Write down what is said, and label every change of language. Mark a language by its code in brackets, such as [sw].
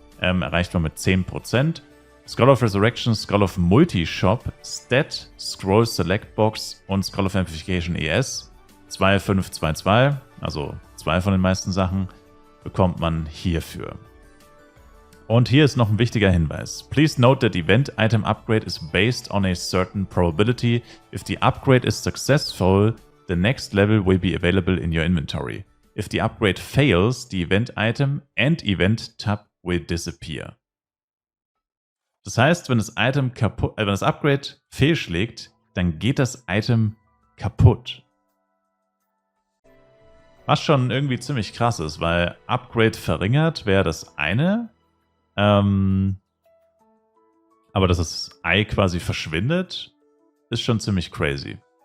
[de] Erreicht man mit 10%. Scroll of Resurrection, Scroll of Multi-Shop, Stat, Scroll Select Box und Scroll of Amplification ES. 2, 5, 2, 2, also 2 von den meisten Sachen, bekommt man hierfür. Und hier ist noch ein wichtiger Hinweis. [en] Please note that event item upgrade is based on a certain probability. If the upgrade is successful, the next level will be available in your inventory. If the upgrade fails, the event item and event tab will disappear. [de] Das heißt, wenn das wenn das Upgrade fehlschlägt, dann geht das Item kaputt. Was schon irgendwie ziemlich krass ist, weil Upgrade verringert wäre das eine. Aber dass das Ei quasi verschwindet, ist schon ziemlich crazy.